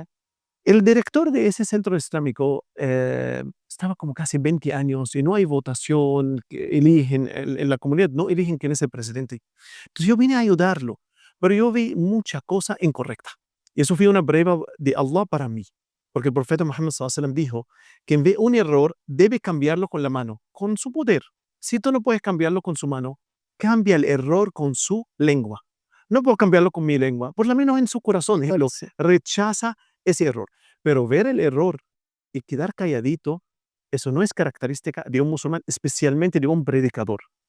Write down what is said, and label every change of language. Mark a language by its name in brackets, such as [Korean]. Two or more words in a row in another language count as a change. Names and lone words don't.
[Spanish] El director de ese centro islámico estaba como casi 20 años y no hay votación, que eligen en la comunidad, no eligen quién es el presidente. Entonces yo vine a ayudarlo, pero yo vi mucha cosa incorrecta. Y eso fue una prueba de Allah para mí, porque el profeta Muhammad [Arabic] صلى الله عليه وسلم [Spanish] dijo que en vez de un error debe cambiarlo con la mano, con su poder. Si tú no puedes cambiarlo con su mano, cambia el error con su lengua. No puedo cambiarlo con mi lengua, por lo menos en su corazón. Ejemplo, Corazón. rechaza ese error. Pero ver el error y quedar calladito, eso no es característica de un musulmán, especialmente de un predicador.